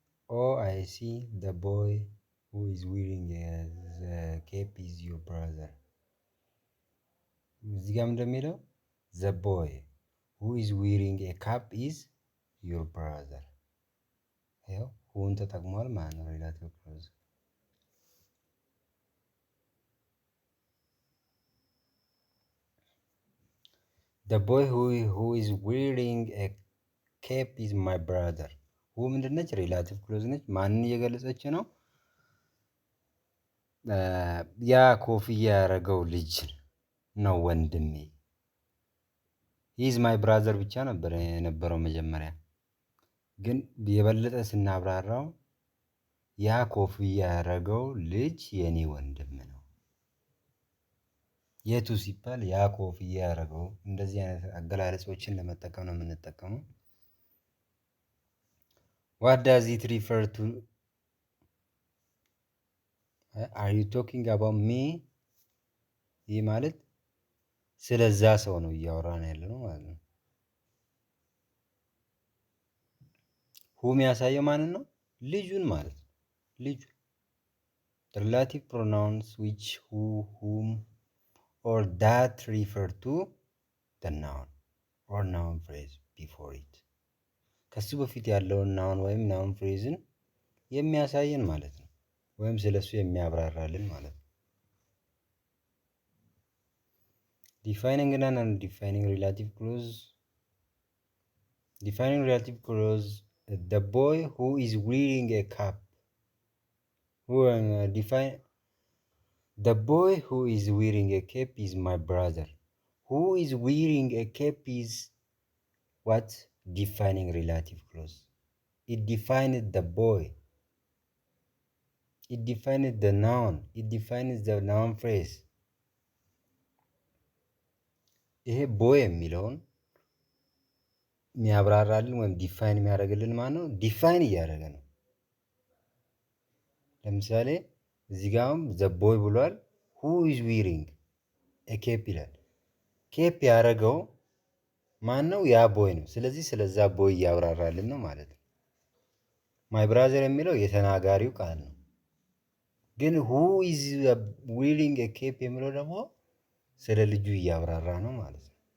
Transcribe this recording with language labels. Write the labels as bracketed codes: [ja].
[en] oh I see, the boy who is wearing the cap is your brother። [am] እዚህ ጋር እንደሚለው [en] the boy who is wearing a cap is your brother። [am] ያው ሁን ተጠቅሟል ማለት ነው ሪላቲቭ ክሎዝ። [en] the boy who is wearing a cap is my brother። who [am] ምንድነች? ሪላቲቭ ክሎዝ ነች። ማንን እየገለጸች ነው? ያ ኮፍያ ያደረገው ልጅ ነው ወንድሜ። [en] he is my brother [am] ብቻ ነበር የነበረው መጀመሪያ፣ ግን የበለጠ ስናብራራው ያ ኮፍያ ያደረገው ልጅ የኔ ወንድም ነው። የቱ ሲባል ያ ኮፍያ ያደረገው። እንደዚህ አይነት አገላለጾችን ለመጠቀም ነው የምንጠቀመው። [en] what does it refer to? are you talking about me? [am] ይህ ማለት ስለዛ ሰው ነው እያወራን ያለነው ማለት ነው። ሁም ያሳየው ማንን ነው? ልጁን ማለት ነው። ልጁ [en] relative pronouns which, who, whom or that refer to the noun or noun phrase before it። [am] ከሱ በፊት ያለውን ናውን ወይም ናውን ፍሬዝን የሚያሳየን ማለት ነው፣ ወይም ስለሱ የሚያብራራልን ማለት ነው። [en] defining [am] እና [en] non-defining relative clause። defining relative clause the boy who is wearing a cap the boy who is wearing a cap is my brother. who is wearing a cap is what? defining relative clause. it defines the boy, it defines the noun, it defines the noun phrase። [am] ይሄ ቦይ የሚለውን የሚያብራራልን ወይም ዲፋይን የሚያደርግልን ማለት ነው። ዲፋይን እያደረገ ነው። ለምሳሌ እዚህ ጋርም ዘ ቦይ ብሏል። [en] who is wearing a cap [am] ይላል። ኬፕ ያደረገው ማን ነው? ያ ቦይ ነው። ስለዚህ ስለዛ ቦይ እያብራራልን ነው ማለት ነው። ማይ ብራዘር የሚለው የተናጋሪው ቃል ነው። ግን [en] who is wearing a cap [am] የሚለው ደግሞ ስለ ልጁ እያብራራ ነው ማለት ነው።